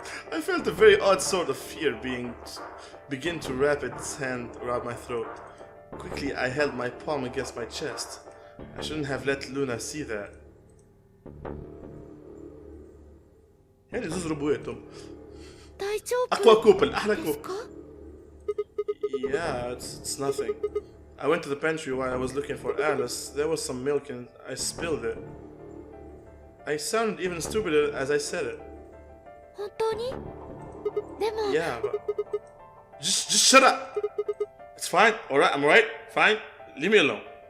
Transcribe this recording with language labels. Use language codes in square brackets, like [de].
[en] I felt a very odd sort of fear begin to wrap its hand around my throat. Quickly I held my palm against my chest. I shouldn't have let Luna see that. [ar] يعني زوز ربويتهم أقوى كوبل أحلى كوبل. [en] Yeah, it's nothing. I went to the pantry while I was looking for Alice. There was some milk and I spilled it. I sounded even stupider as I said it. [ja] 本当に？でも。 [en] Yeah, but just shut up. It's fine. All right, I'm alright. Fine. Leave me alone.